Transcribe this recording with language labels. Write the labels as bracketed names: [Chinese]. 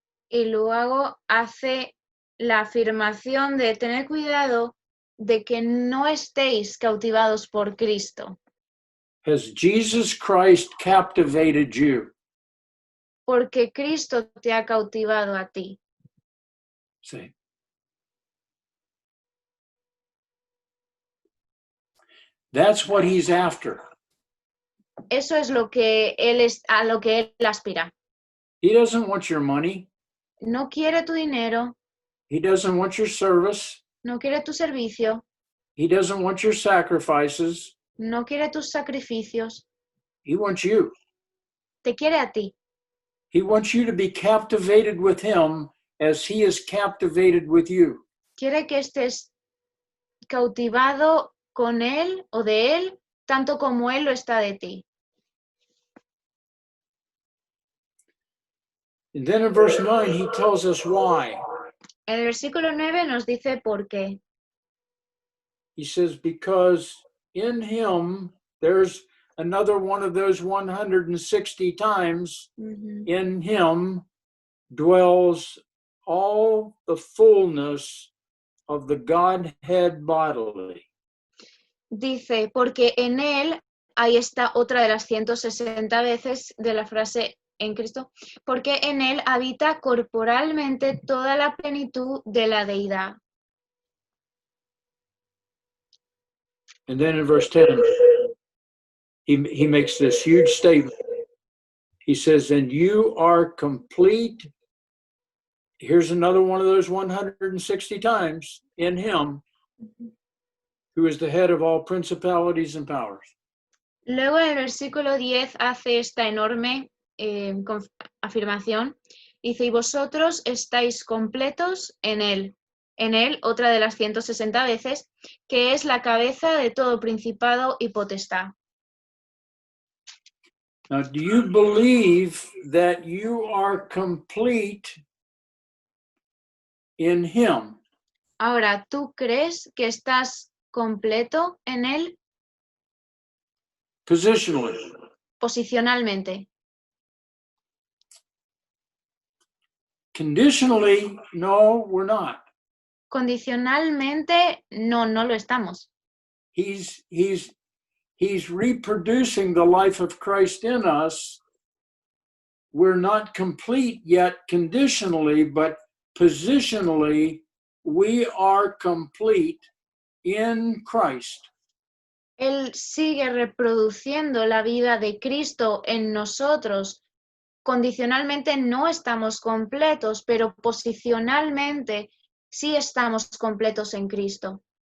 [Spanish] Y luego hace la afirmación de tener cuidado de que no estéis cautivados por Cristo. [English] Has Jesus Christ captivated you? [Spanish] Porque Cristo te ha cautivado a ti. [English] See? That's what he's after. [Spanish] Eso es lo que a lo que él aspira. [English] He doesn't want your money. [Spanish] No quiere tu dinero, [English] He doesn't want your service. [Spanish] no quiere tu servicio, [English] He doesn't want your sacrifices. [Spanish] no quiere tus sacrificios, [English] He wants you. [Spanish] te quiere a ti. [English] He wants you to be captivated with him as he is captivated with you. [Spanish] Quiere que estés cautivado con él o de él, tanto como él lo está de ti. [English] And then in verse 9, he tells us why. [Spanish] En el versículo 9 nos dice por qué. [English] He says, because in him, there's another one of those 160 times, in him dwells all the fullness of the Godhead bodily. [Spanish] Dice, porque en él, ahí está otra de las 160 veces de la frase en Cristo, porque en él habita corporalmente toda la plenitud de la deidad. [English] And then in verse 10, he makes this huge statement. He says, and you are complete. Here's another one of those 160 times in him, who is the head of all principalities and powers. [Spanish] Luego en el versículo 10 hace esta enorme afirmación. Dice, y vosotros estáis completos en él, otra de las 160 veces, que es la cabeza de todo principado y potestad. [English] Now, do you believe that you are complete in him? [Spanish] Ahora, ¿tú crees que estás completo en él? [English] Positionally. [Spanish] Posicionalmente. [English] Conditionally, no, we're not. [Spanish] Condicionalmente, no lo estamos. [English] He's reproducing the life of Christ in us. We're not complete yet conditionally, but positionally, we are complete in Christ. [Spanish] Él sigue reproduciendo la vida de Cristo en nosotros. Condicionalmente no estamos completos, pero posicionalmente sí estamos completos en Cristo.